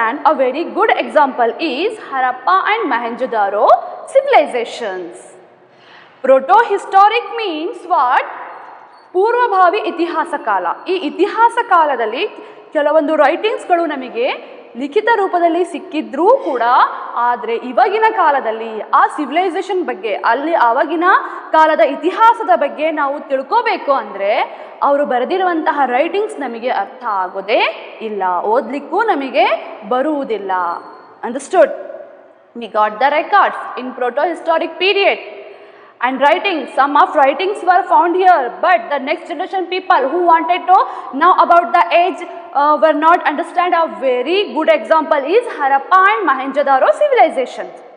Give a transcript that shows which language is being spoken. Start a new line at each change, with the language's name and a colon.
English: A very good example is Harappa and Mohenjo-daro civilizations. Proto-historic means what?
Kannada: ಪೂರ್ವಭಾವಿ ಇತಿಹಾಸ ಕಾಲ. ಈ ಇತಿಹಾಸ ಕಾಲದಲ್ಲಿ ಕೆಲವೊಂದು ರೈಟಿಂಗ್ಸ್ಗಳು ನಮಗೆ ಲಿಖಿತ ರೂಪದಲ್ಲಿ ಸಿಕ್ಕಿದ್ರೂ ಕೂಡ, ಆದರೆ ಇವಾಗಿನ ಕಾಲದಲ್ಲಿ ಆ ಸಿವಿಲೈಸೇಷನ್ ಬಗ್ಗೆ, ಅಲ್ಲಿ ಆವಾಗಿನ ಕಾಲದ ಇತಿಹಾಸದ ಬಗ್ಗೆ ನಾವು ತಿಳ್ಕೋಬೇಕು ಅಂದರೆ ಅವರು ಬರೆದಿರುವಂತಹ ರೈಟಿಂಗ್ಸ್ ನಮಗೆ ಅರ್ಥ ಆಗೋದೇ ಇಲ್ಲ, ಓದಲಿಕ್ಕೂ ನಮಗೆ ಬರುವುದಿಲ್ಲ.
English: Understood? We got the records in proto-historic period and writings. Some of writings were found here, but the next generation people who wanted to know about the age were not understand. A very good example is Harappa and Mohenjo-daro civilizations.